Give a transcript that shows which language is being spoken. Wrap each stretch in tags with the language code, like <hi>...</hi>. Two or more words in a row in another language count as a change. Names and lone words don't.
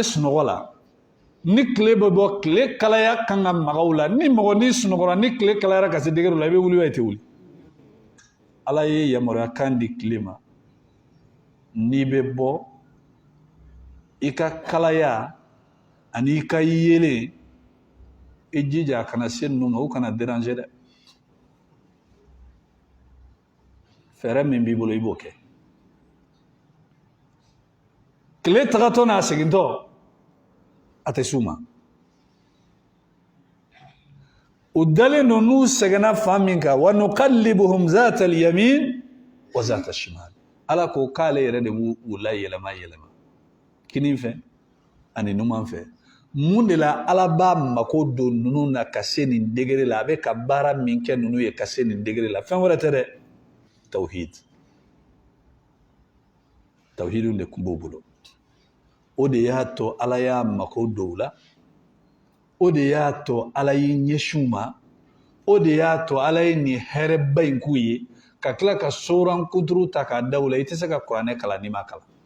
<bm>sunɔgɔ la ni tile bɛ bɔ tile kalaya kan ka maga u la ni mɔgɔ ni sunɔgɔra ni tile kalayara ka se degere la i bɛ wuli i tɛ wuli ala ye yamaruya kan di tile ma n'i bɛ bɔ i ka kalaya ani i ka yelen i jija a kana se ninnu ma u kana déranger dɛ fɛɛrɛ min b'i bolo i b'o kɛ tile tagatɔ n'a segintɔ a tɛ s'u ma u dalen don n'u sɛgɛnna fan min kan</bm> <ar>ونقلبهم ذات اليمين وذات الشمال</ar> <bm>ala ko k'ale yɛrɛ de b'u layɛlɛma yɛlɛma kini fɛ ani numan fɛ mun de la ala b'a mako don ninnu na ka se nin degere la a bɛ ka baara min kɛ ninnu ye ka se nin degere la fɛn wɛrɛ tɛ dɛ tawhid tawhidun de tun b'o bolo o de y'a to ala y'a mako don u la o de y'a to ala y'i ɲɛsin u ma o de y'a to ala ye nin hɛrɛba in k'u ye ka tila ka soran kuturu ta k'a da u la i tɛ se ka kuranɛ kalan n'i ma kalan</bm>